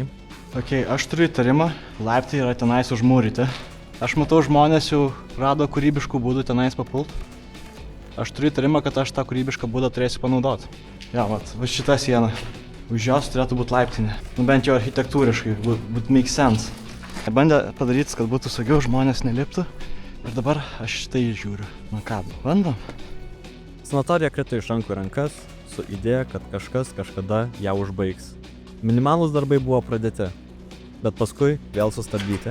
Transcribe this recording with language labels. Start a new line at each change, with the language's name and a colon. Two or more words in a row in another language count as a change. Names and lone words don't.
Lithuanian: Aš turiu įtarimą, laiptai yra tenais užmūryti. Aš matau, žmonės jau rado kūrybiškų būdų tenais papult. Aš turiu įtarimą, kad aš tą kūrybišką būdą turėsiu panaudoti. Va šita siena. Už jos turėtų būti laiptinė. Bent jau architektūriškai,
English: would make sense.
Lithuanian: Bandė padaryti, kad būtų saugiau, žmonės neliptų. Ir dabar aš štai žiūriu. Ką, bandom? Sanatorija krito iš rankų į rankas su idėja, kad kažkas kažkada ją užbaigs. Minimalūs darbai buvo pradėti, bet paskui vėl sustabdyti.